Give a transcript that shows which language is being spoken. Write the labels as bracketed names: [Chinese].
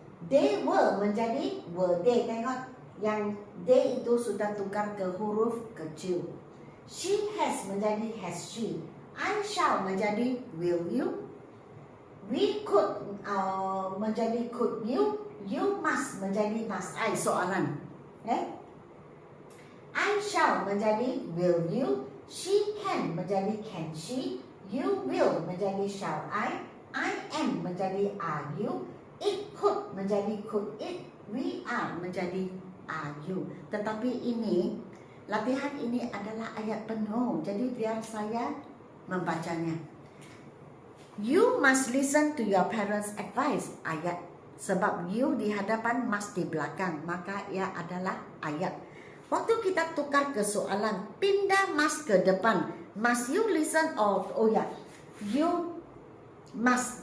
[English] They were [Malay] menjadi [English] were they. [Malay] Tengok, yang they itu sudah tukar ke huruf kecil. [English] She has [Malay] menjadi [English] has she. I shall menjadi will you. We could [Malay] menjadi [English] could you. You must [Malay] menjadi [English] must I. [Malay] Soalan. [English] I shall [Malay] menjadi [English] will you. She can menjadi can she. You will [Malay] menjadi [English] shall I. I am menjadi are you. It could [Malay] menjadi [English] could it. We are [Malay] menjadi [English] are you. [Malay] Tetapi ini, latihan ini adalah ayat penuh. Jadi biar saya membacanya. [English] You must listen to your parents' advice. [Malay] Ayat. Sebab you di hadapan, must di belakang. Maka ia adalah ayat. Waktu kita tukar ke soalan, pindah must ke depan. [English] Must you listen you must.